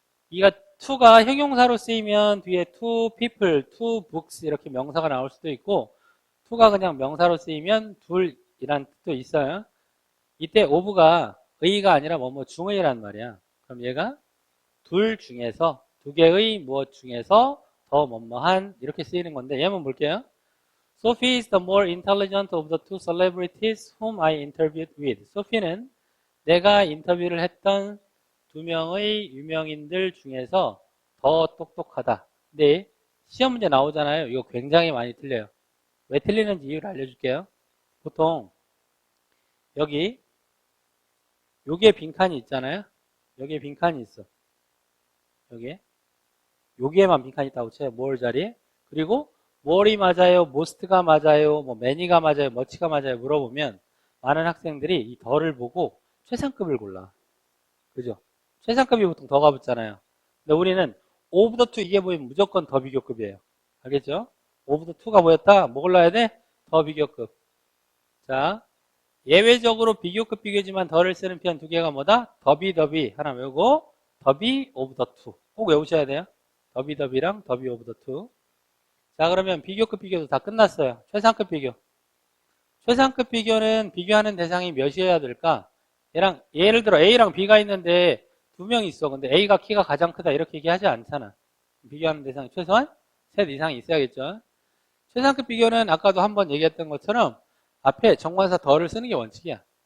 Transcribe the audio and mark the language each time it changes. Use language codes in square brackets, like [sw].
[ko] 이가 to가 형용사로 쓰이면 뒤에 two people, two books 이렇게 명사가 나올 수도 있고 to가 그냥 명사로 쓰이면 둘이란 뜻도 있어요. 이때 of가 의가 아니라 뭐뭐 중의란 말이야. 그럼 얘가 둘 중에서 두 개의 무엇 중에서 더 뭐뭐한 이렇게 쓰이는 건데 얘만 볼게요. [en] Sophie is the more intelligent of the two celebrities whom I interviewed with. [ko] 소피는 내가 인터뷰를 했던 두 명의 유명인들 중에서 더 똑똑하다. 근데 시험 문제 나오잖아요. 이거 굉장히 많이 틀려요. 왜 틀리는지 이유를 알려줄게요. 보통 여기 여기에 빈칸이 있잖아요. 여기에 빈칸이 있어. 여기에만 빈칸이 있다고 쳐요. more 자리에. 그리고 more이 맞아요, most가 맞아요, 뭐 many가 맞아요, much가 맞아요 물어보면 많은 학생들이 이 더를 보고 최상급을 골라. 그죠? 최상급이 보통 더가 붙잖아요. 근데 우리는 of the two 이게 보이면 무조건 더 비교급이에요. 알겠죠? of the two가 뭐였다? 뭐 골라야 돼? 더 비교급. 자, 예외적으로 비교급 비교지만 더를 쓰는 편 두 개가 뭐다? 더비 하나 외우고 더비 of the two 꼭 외우셔야 돼요. 더비랑 더비 of the two. 자, 그러면 비교급 비교도 다 끝났어요. 최상급 비교. 최상급 비교는 비교하는 대상이 몇이어야 될까? 예를 들어 A랑 B가 있는데 두 명 있어. 근데 A가 키가 가장 크다 이렇게 얘기하지 않잖아. 비교하는 대상이 최소한 셋 이상이 있어야겠죠. 최상급 비교는 아까도 한번 얘기했던 것처럼 앞에 정관사 더를 쓰는 게 원칙이야.